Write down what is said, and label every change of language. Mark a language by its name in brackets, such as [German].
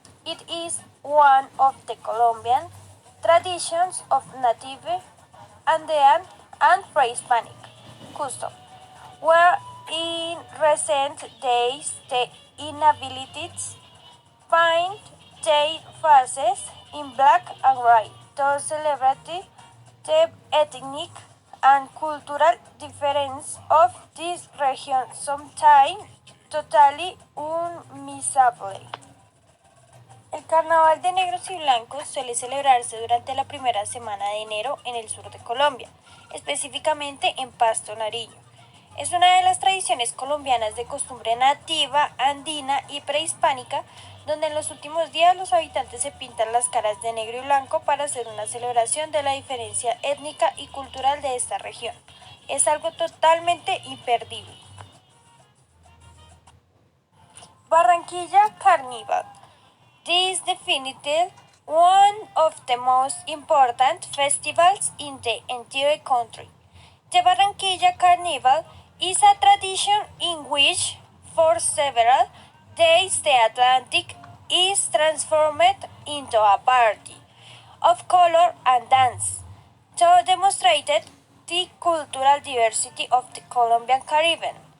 [English] It is one of the Colombian traditions of native Andean and pre-Hispanic custom, where in recent days the inhabitants paint their faces in black and white to celebrate the ethnic and cultural difference of this region, sometimes totally unmissable. [Spanish] El Carnaval de Negros y Blancos suele celebrarse durante la primera semana de enero en el sur de Colombia, específicamente en Pasto Nariño. Es una de las tradiciones colombianas de costumbre nativa, andina y prehispánica, donde en los últimos días los habitantes se pintan las caras de negro y blanco para hacer una celebración de la diferencia étnica y cultural de esta región. Es algo totalmente imperdible. [English] Barranquilla Carnival. This is definitely one of the most important festivals in the entire country. The Barranquilla Carnival is a tradition in which, for several days, the Atlantic is transformed into a party of color and dance to demonstrate the cultural diversity of the Colombian Caribbean.